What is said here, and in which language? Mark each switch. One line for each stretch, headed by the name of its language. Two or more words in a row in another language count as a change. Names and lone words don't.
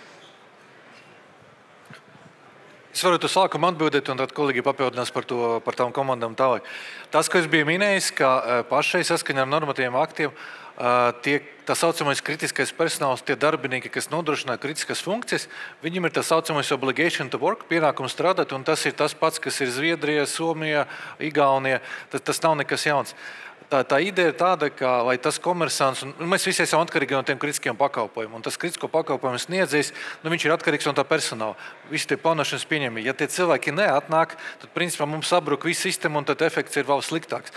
Latvian: Es varu to sākumu atbildēt, un tad kolēģi papildinās par tām komandām tālāk. Tas, ko es biju minējis, ka pašai saskaņā ar normatīviem aktiem tā saucamais kritiskais personāls, tie darbinieki, kas nodrošina kritiskas funkcijas, viņiem ir tā saucamais
English: obligation to work,
Latvian: pienākums strādāt, un tas ir tas pats, kas ir Zviedrijā, Somijā, Igaunijā. Tas nav nekas jauns. Tā ideja ir tāda, ka lai tas komersants, un mēs visi esam atkarīgi no tiem kritiskiem pakalpojumiem, un tas kritisko pakalpojumu sniedzējs, viņš ir atkarīgs no tā personāla. Visi tie plānošanas pieņēmumi. Ja tie cilvēki neatnāk, tad principā mums sabruk viss sistēma, un tad efekts ir vēl sliktāks.